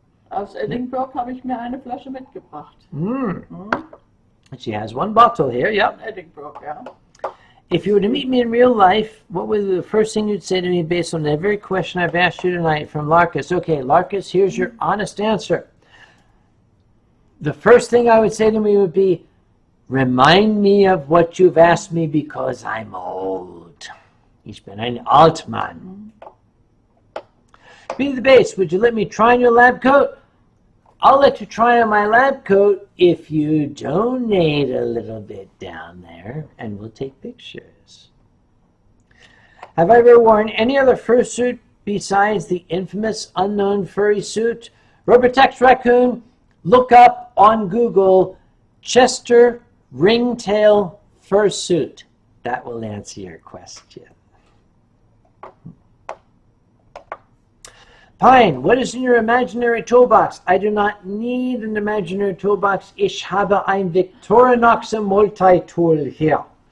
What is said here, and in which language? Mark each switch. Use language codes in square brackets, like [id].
[de] Aus Edinburgh habe ich mir eine Flasche mitgebracht. [en] She has one bottle here. Yep. [de] Edinburgh, ja. [en] If you were to meet me in real life, what would the first thing you'd say to me based on the very question I've asked you tonight from Larkus? Okay, Larkus, here's your honest answer. The first thing I would say to me would be, remind me of what you've asked me because I'm old. [de] Ich bin ein Altmann. [en] Be the base, would you let me try on your lab coat? I'll let you try on my lab coat if you donate a little bit down there, and we'll take pictures. Have I ever worn any other fursuit besides the infamous unknown furry suit? Rubbertex Raccoon, look up on Google Chester Ringtail Fursuit. That will answer your question. Pine, what is in your imaginary toolbox? I do not need an imaginary toolbox. [de] Ich habe ein Victorinox Multi-Tool here.